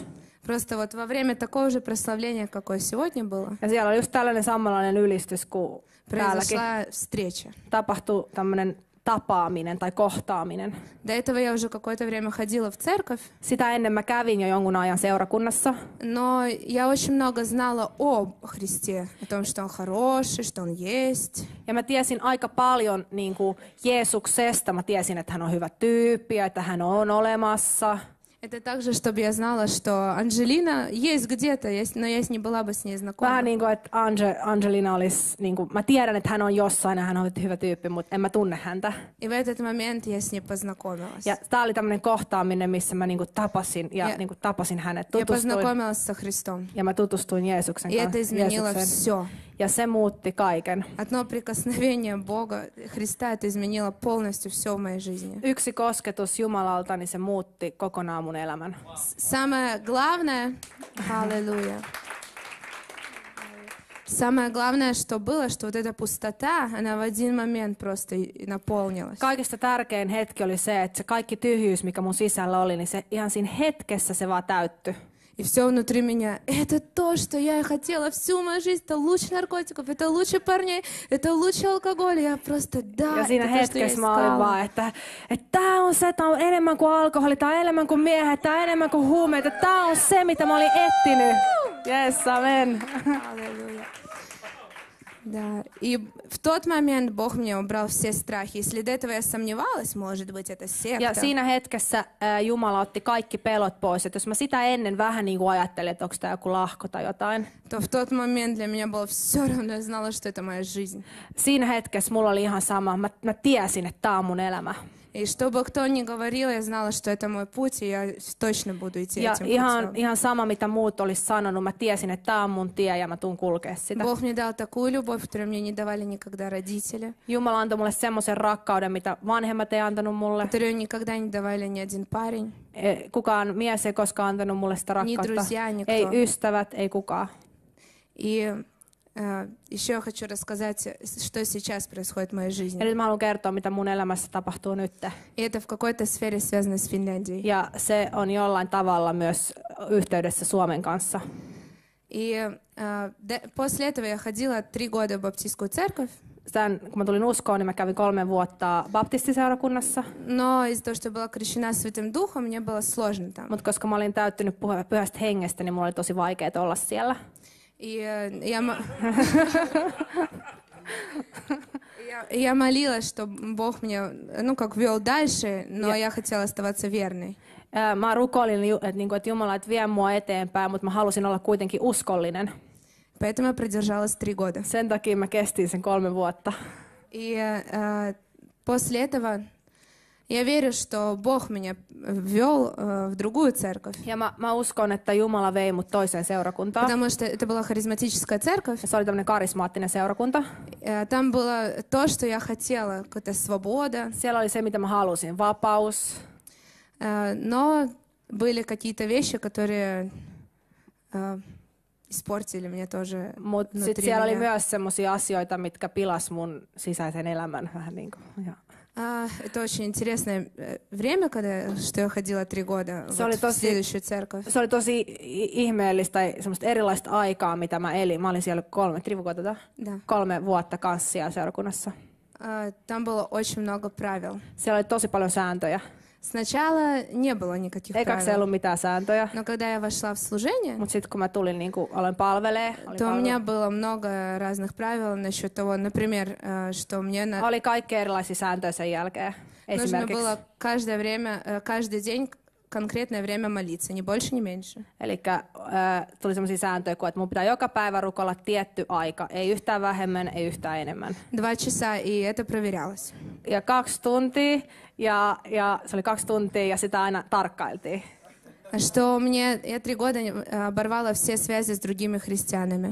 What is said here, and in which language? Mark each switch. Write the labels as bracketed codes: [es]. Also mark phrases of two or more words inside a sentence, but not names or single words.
[ru] Просто вот во время такого же прославления, какое сегодня было, [fi] Ja siellä oli just tällainen samanlainen ylistys kuin täälläkin. [ru] произошла встреча. [fi] Tapahtui tämmöinen tapaaminen tai kohtaaminen. [ru] До этого я уже какое-то время ходила в церковь, [fi] Sitä ennen mä kävin jo jonkun ajan seurakunnassa. [ru] но я очень много знала о Христе, о том, что Он хороший, что Он есть. [fi] Ja mä tiesin aika paljon niin kuin Jeesuksesta. Mä tiesin, että hän on hyvä tyyppi ja että hän on olemassa. [ru] Это также, чтобы я знала, что Анжелина есть где-то, но я не была бы с ней знакома. [fi] Vähän niin kuin, että Angelina olisi, niin kuin, mä tiedän, että hän on jossain ja hän on hyvä tyyppi, mutta en mä tunne häntä. [ru] И в этот момент я с ней познакомилась. [fi] Ja tää oli tämmöinen kohtaaminen, missä mä niin kuin tapasin Ja- tapasin hänet. [ru] Я [fi] Tutustuin, [ru] познакомилась со Христом. [fi] ja mä tutustuin Jeesuksen [ru] И это [fi] kanssa. [ru] изменило все. [fi] Ja se muutti kaiken. [ru] Одно прикосновение Бога, Христа, это изменило полностью все в моей жизни. [fi] Yksi kosketus Jumalalta, niin se muutti kokonaan mun elämän. [ru] Самое главное, аллилуйя, самое главное, что было, что вот эта пустота, она в один момент просто наполнилась. [fi] Kaikista tärkein hetki oli se, että se kaikki tyhjyys, mikä mun sisällä oli, niin se ihan siinä hetkessä se vaan täyttyi. [ru] И все внутри меня, это то, что я и хотела всю мою жизнь, это лучше наркотиков, это лучше парней, это лучше алкоголя, я просто, да, [fi] Ja siinä [ru] это то, что я [fi] hetkessä mä olin vaan, [ru] искала. [fi] että tää on se, tää on enemmän kuin alkoholi, tää on enemmän kuin miehet, tää on enemmän kuin huumeita, tää on se, mitä mä olin etsinyt. [en] Yes, amen. [ru] Аллилуйя. Да, и в тот момент Бог мне убрал все страхи. Если до этого я сомневалась, может быть, это секта. [fi] Ja siinä hetkessä Jumala otti kaikki pelot pois. Et jos mä sitä ennen vähän niin kuin ajattelin, että onko tämä joku lahko tai jotain. [ru] То в тот момент для меня было все равно, я знала, что это моя жизнь. [fi] Siinä hetkessä mulla oli ihan sama. Mä tiesin, että tämä on mun elämä. [ru] И что бы кто ни говорил, я знала, что это мой путь, и я точно буду идти [fi] Ja [ru] этим путем. [fi] ihan sama, mitä muut olisi sanonut. Mä tiesin, että tämä on mun tie ja mä tuun kulkea sitä. [ru] Бог мне дал такую любовь, которую мне не давали никогда родители, [fi] Jumala antoi mulle semmoisen rakkauden, mitä vanhemmat ei antanut mulle. [ru] которую никогда не давали ни один парень, [fi] Kukaan mies ei koskaan antanut mulle sitä [ru] ни [fi] rakkautta. [ru] друзья, никто. [fi] Ei ystävät, ei kukaan. [ru] И еще я хочу рассказать, что сейчас происходит в моей [fi] Ja [ru] жизни. [fi] nyt mä haluan kertoa, mitä mun elämässä tapahtuu nyt. [ru] И это в какой-то сфере связано с Финляндией. [fi] Ja se on jollain tavalla myös yhteydessä Suomen kanssa. [ru] И после этого я ходила 3 года в баптистскую церковь, [fi] Kun mä tulin uskoon, niin mä kävin 3 vuotta baptistiseurakunnassa. [ru] но из-за того, что я была крещена Святым Духом, мне было сложно там. [fi] Mutta koska mä olin täyttynyt pyhästä hengestä, niin mulla oli tosi vaikeaa olla siellä. [ru] И я молилась, что Бог меня, вел дальше, но я хотела оставаться верной. [fi] Mä rukoilin, että Jumala vie mua eteenpäin, mutta mä halusin olla kuitenkin uskollinen. [ru] Поэтому я продержалась 3 года. [fi] Sen takia mä kestin sen 3 vuotta. [ru] И после этого я верю, что Бог меня ввел в другую церковь. [fi] Ja mä uskon, että Jumala vei mut toiseen seurakuntaan. [ru] Потому что это была харизматическая церковь. [fi] Se oli tämmöinen karismaattinen seurakunta. [ru] Там было то, что я хотела, какая-то свобода. [fi] Siellä oli se, mitä mä halusin, vapaus. [ru] Но были какие-то вещи, которые испортили мне тоже [fi] Mutta sitten siellä oli myös semmoisia asioita, mitkä pilas mun sisäisen elämän vähän niin kuin. Ja. [ru] Это очень интересное время, что я ходила 3 года в следующую церковь. [fi] Se oli tosi ihmeellistä tai semmoista erilaista aikaa, mitä mä elin. Mä olin siellä 3 vuotta kanssa siellä seurakunnassa. [ru] Там было очень много правил. [fi] Siellä oli tosi paljon sääntöjä. [ru] Сначала не было никаких [fi] Ekaksi ei ollut mitään sääntöjä. [ru] Но когда я вошла в служение, [fi] Mutta sitten kun mä tulin, niin kuin aloin palvelee, [ru] то у меня было много разных правил насчет того, например, что мне [fi] oli kaikki erilaisia sääntöjä sen jälkeen. [ru] нужно было каждый день конкретное время молиться, ни больше, ни меньше. [fi] Elikkä tuli semmoisia sääntöjä, että mun pitää joka päivä rukoilla tietty aika, ei yhtään vähemmän, ei yhtään enemmän. [ru] 2 часа, и это проверялось. [fi] Ja 2 tuntia, ja se oli 2 tuntia, ja sitä aina tarkkailtiin. [ru] Что я 3 года оборвала все связи с другими христианами.